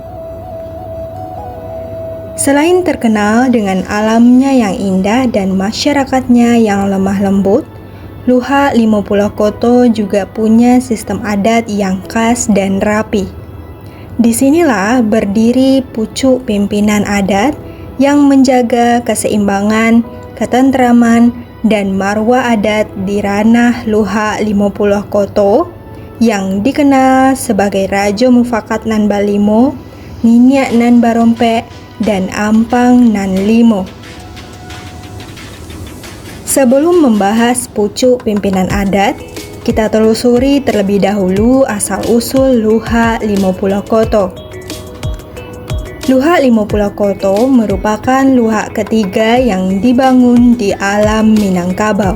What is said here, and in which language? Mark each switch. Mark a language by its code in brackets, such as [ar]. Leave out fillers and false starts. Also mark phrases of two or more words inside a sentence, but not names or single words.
[id] Selain terkenal dengan alamnya yang indah dan masyarakatnya yang lemah lembut, Luha Limo Pulau Koto juga punya sistem adat yang khas dan rapi. Disinilah berdiri pucuk pimpinan adat yang menjaga keseimbangan, ketentraman, dan marwah adat di ranah Luha Limo Pulau Koto yang dikenal sebagai Rajo Mufakat nan Balimo, Niniak nan Barompe, dan Ampang nan Limo. Sebelum membahas pucuk pimpinan adat, kita telusuri terlebih dahulu asal-usul Luha Limo Pulau Koto. Luha Limo Pulau Koto merupakan luha ketiga yang dibangun di alam Minangkabau.